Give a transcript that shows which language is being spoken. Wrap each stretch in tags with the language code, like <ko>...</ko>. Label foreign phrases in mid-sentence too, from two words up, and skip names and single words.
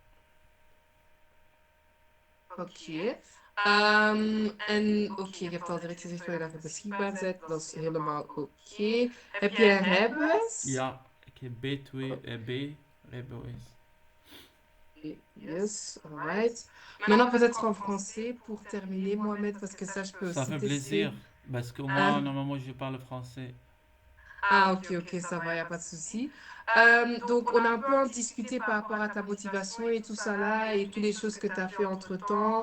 <nl>Oké. En oké, je hebt al direct gezegd dat je beschikbaar bent. Dat is helemaal oké. Heb jij een rijbewijs? ja, ik heb B2, B, rijbewijs.</nl> <en>Yes, alright.</en> <fr>Maintenant, peut-être en français pour terminer, Mohamed, parce que ça, je peux Ça aussi fait tester. plaisir, parce que Ah, moi, normalement, je parle français. ah, ok, ok, ça va, il n'y a pas de souci. Donc, on a un peu en discuté par rapport à ta motivation et tout ça là, et toutes les choses que tu as fait entre-temps.</fr>